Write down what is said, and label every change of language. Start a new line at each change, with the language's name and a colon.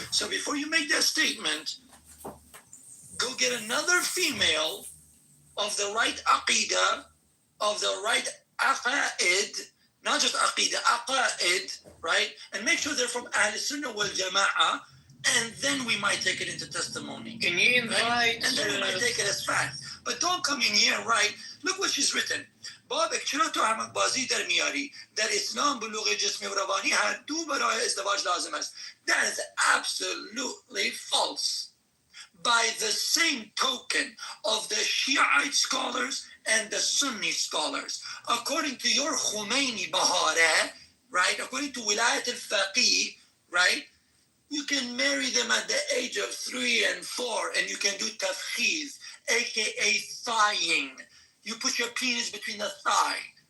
English: So before you make that statement, go get another female of the right aqidah, of the right aqa'id, not just aqidah, aqa'id, right? And make sure they're from Ahl Sunnah wal Jama'ah, and then we might take it into testimony. Can you invite? Right? And then we might take it as fact. But don't come in here and write, look what she's written.
Persian: بابك چرا تو همه بازی در میاری در اسلام بلوغ جسمی و روانی هر دو برای ازدواج لازم است.
English: That is absolutely false. By the same token of the Shiite scholars and the Sunni scholars, according to your Khomeini Bahare, right, according to Wilayat al-Faqih, right, you can marry them at the age of 3 and 4, and you can do tafkhiz, aka thighing. You put your penis between the thigh,